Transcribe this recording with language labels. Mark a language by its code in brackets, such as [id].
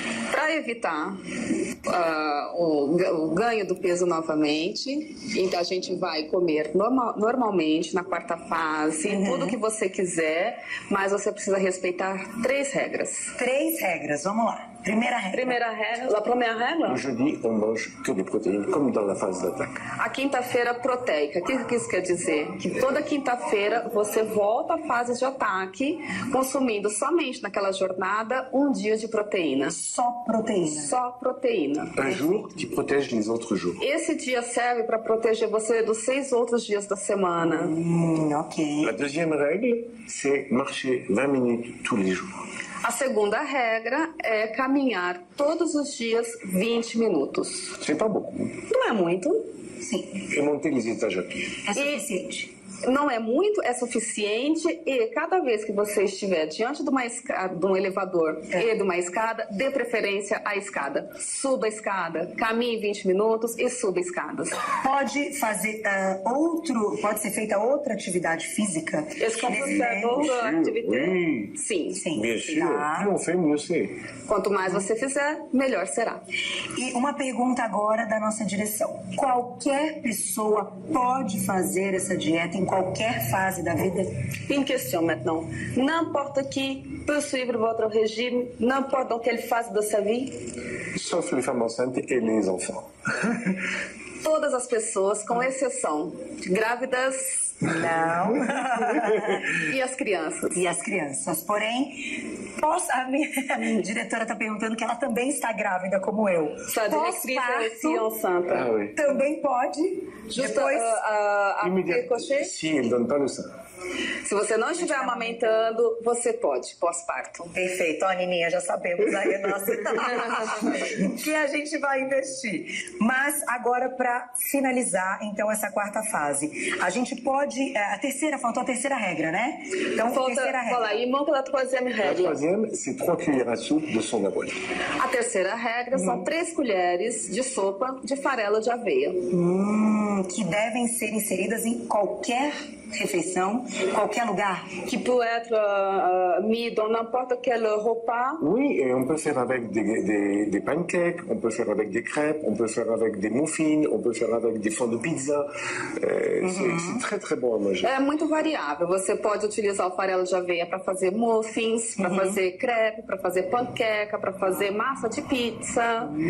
[pt] Para evitar o ganho do peso novamente, então a gente vai comer normalmente na quarta fase, tudo que você quiser, mas você precisa respeitar 3 regras. 3 regras, vamos lá. Primeira regra. Primeira regra, a primeira regra? [fr] Le jeudi, on mange que des protéines, comme dans la phase d'attaque. [pt] A quinta-feira proteica. O que isso quer dizer? Que toda quinta-feira você volta à fase de ataque, consumindo somente naquela jornada um dia de proteína. Só proteína. Só proteína. [fr] Un jour qui protège les autres jours. [pt] Esse dia serve para proteger você dos 6 outros dias da semana. Ok. [fr] La deuxième règle, c'est marcher 20 minutes tous les jours. [pt] A segunda regra é caminhar todos os dias 20 minutos. [fr] C'est pas beaucoup. [pt] Não é muito, Sim. [fr] Et monter les étages à pied. [pt] É suficiente. não é muito, é suficiente, e cada vez que você estiver diante de uma escada, de um elevador e de uma escada, dê preferência à escada. Suba a escada, caminhe 20 minutos e suba escadas. Pode fazer pode ser feita outra atividade física? [fr] Est-ce qu'on peut [pt] Nesse [fr] faire [pt] tempo? [fr] d'autres activités? Oui. [pt] Sim. Sim. [fr] Bien sûr, [pt] Tá. [fr] plus on fait, mieux c'est. [pt] Quanto mais você fizer, melhor será. E uma pergunta agora da nossa direção. Qualquer pessoa pode fazer essa dieta em qualquer fase da vida? [fr] Une question maintenant. N'importe qui peut suivre votre régime, n'importe dans quelle phase de sa vie? Sauf les femmes enceintes et les enfants. [pt] Todas as pessoas, com exceção de grávidas Não. e as crianças. E as crianças. Porém, a minha diretora está perguntando que ela também está grávida, como eu. [fr] Sa directrice est aussi enceinte. Ah oui. [pt] Também pode. [fr] Juste [pt] Depois, [fr] après cocher, Si elle ne donne pas le sein. [pt] se você não estiver amamentando, você pode, pós-parto. perfeito. Ó, Nininha, já sabemos aí nossa que a gente vai investir. Mas agora, para finalizar, então, essa quarta fase, a gente pode... faltou a terceira regra, né? Então, terceira regra. [fr] Voilà, il manque la troisième La règle. troisième, c'est 3 cuillères à soupe de son avoine. [pt] A terceira regra são 3 colheres de sopa de farelo de aveia. Que devem ser inseridas em qualquer refeição, qualquer lugar. [fr] Qui peut être mis dans n'importe quel repas. Oui, et on peut faire avec des pancakes, on peut faire avec des crêpes, on peut faire avec des muffins, on peut faire avec des fonds de pizza. C'est très très bon à manger. [pt] É muito variável. Você pode utilizar o farelo de aveia para fazer muffins, para fazer crepe, para fazer panqueca, para fazer massa de pizza.